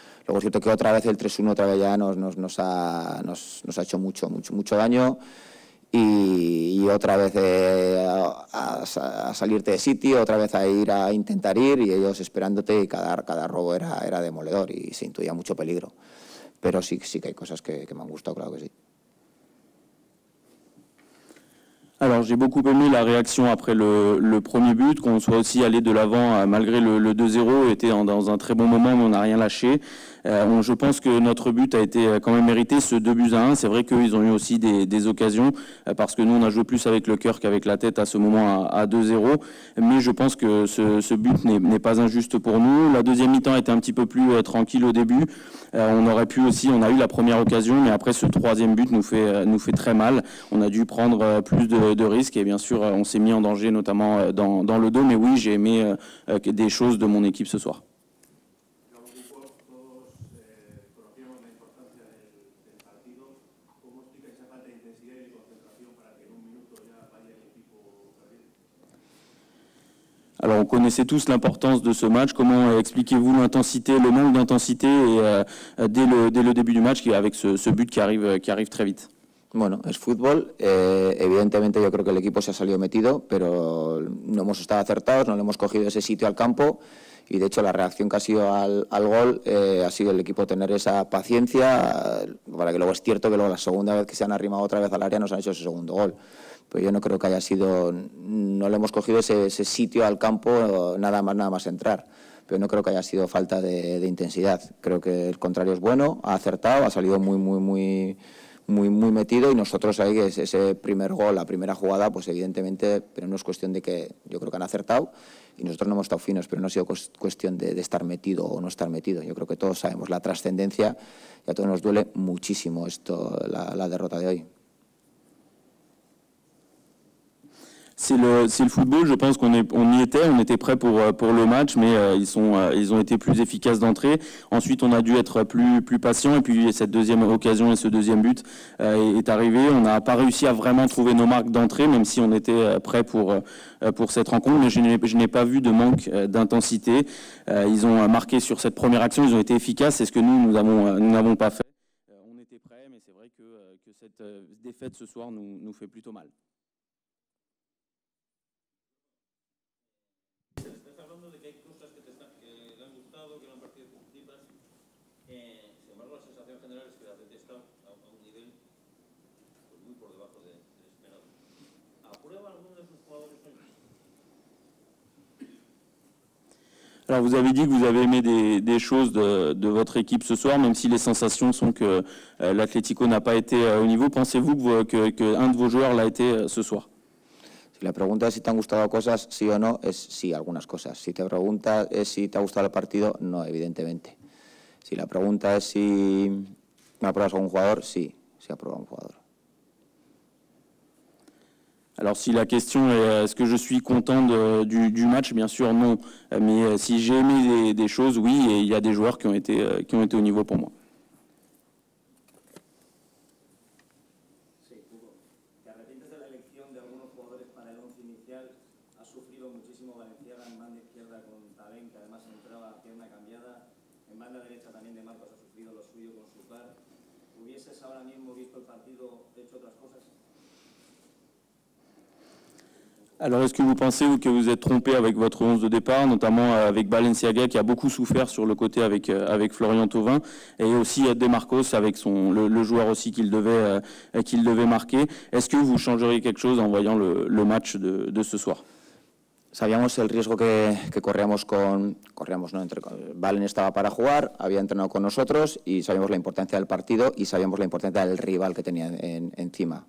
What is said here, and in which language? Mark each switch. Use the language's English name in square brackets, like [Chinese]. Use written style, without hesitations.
[Spanish] Luego es cierto que otra vez el 3-1 otra vez ya nos ha hecho mucho daño y otra vez a salirte de sitio, otra vez a ir a intentar ir y ellos esperándote y cada robo era demoledor y se intuía mucho peligro. Pero sí que hay cosas que me han gustado, claro que sí. [French] Alors j'ai beaucoup aimé la réaction après le premier but, qu'on soit aussi allé de l'avant malgré le 2-0, était dans un très bon moment, mais on n'a rien lâché. Je pense que notre but a été quand même mérité, ce 2-1. C'est vrai qu'ils ont eu aussi des occasions, parce que nous on a joué plus avec le cœur qu'avec la tête à ce moment à 2-0, mais je pense que ce but n'est pas injuste pour nous. La deuxième mi-temps était un petit peu plus tranquille au début. On a eu la première occasion, mais après ce troisième but nous fait très mal. On a dû prendre plus de risques et bien sûr on s'est mis en danger notamment dans le dos, mais oui, j'ai aimé des choses de mon équipe ce soir. Alors on connaissait tous l'importance de ce match. Comment expliquez-vous l'intensité, le manque d'intensité dès le début du match avec ce but qui arrive très vite? [Spanish] Bueno, es fútbol. Evidentemente yo creo que el equipo se ha salido metido, pero no hemos estado acertados, no le hemos cogido ese sitio al campo y de hecho la reacción que ha sido al gol ha sido el equipo tener esa paciencia para que luego es cierto que luego la segunda vez que se han arrimado otra vez al área nos han hecho ese segundo gol. Pero yo no creo que haya sido, no le hemos cogido ese sitio al campo nada más entrar. Pero no creo que haya sido falta de intensidad. Creo que el contrario es bueno, ha acertado, ha salido muy metido y nosotros ahí ese primer gol, la primera jugada, pues evidentemente, pero no es cuestión de que yo creo que han acertado y nosotros no hemos estado finos, pero no ha sido cuestión de estar metido o no estar metido. Yo creo que todos sabemos la trascendencia y a todos nos duele muchísimo la derrota de hoy. [French] C'est le football, je pense on y était prêt pour le match, mais ils ont été plus efficaces d'entrée. Ensuite, on a dû être plus patient et puis cette deuxième occasion et ce deuxième but est arrivé. On n'a pas réussi à vraiment trouver nos marques d'entrée, même si on était prêt pour cette rencontre, mais je n'ai pas vu de manque d'intensité. Ils ont marqué sur cette première action, ils ont été efficaces, c'est ce que nous n'avons pas fait. On était prêts, mais c'est vrai que cette défaite ce soir nous fait plutôt mal. [Spanish] Sin embargo, la sensación general es que el Atleti está a un nivel muy por debajo del esperado. ¿Aprueba alguno de sus jugadores hoy? [French] Alors vous avez dit que vous avez aimé des choses de votre équipe ce soir, même si les sensations sont que l'Atlético n'a pas été au niveau. Pensez-vous qu'un de vos joueurs l'a été ce soir? [Spanish] Si la pregunta es si te han gustado cosas, sí o no, es sí, algunas cosas. Si te pregunta es si te ha gustado el partido, no, evidentemente. Si la pregunta es si me apruebas a un jugador, sí, sí apruebo a un jugador. [French] Alors si la question est est-ce que je suis content du match, bien sûr non. Mais si j'ai aimé des choses, oui, et il y a des joueurs qui ont été au niveau pour moi. [Spanish] Sí, Hugo. ¿Te arrepientes de la elección de algunos jugadores para el once inicial? Ha sufrido muchísimo Valenciaga en banda izquierda con Talén, que además entraba a pierna cambiada. En banda derecha también de Marcos ha sufrido lo suyo con Sucar. ¿Hubieses ahora mismo visto el partido hecho otras cosas? [French] Alors, est-ce que vous pensez que vous êtes trompé avec votre 11 de départ, notamment avec Balenciaga qui a beaucoup souffert sur le côté avec Florian Thauvin, et aussi De Marcos avec le joueur aussi qu'il devait marquer. Est-ce que vous changeriez quelque chose en voyant le match de ce soir? [Spanish] Sabíamos el riesgo que corríamos ¿no? Valen estaba para jugar, había entrenado con nosotros y sabíamos la importancia del partido y sabíamos la importancia del rival que tenía encima.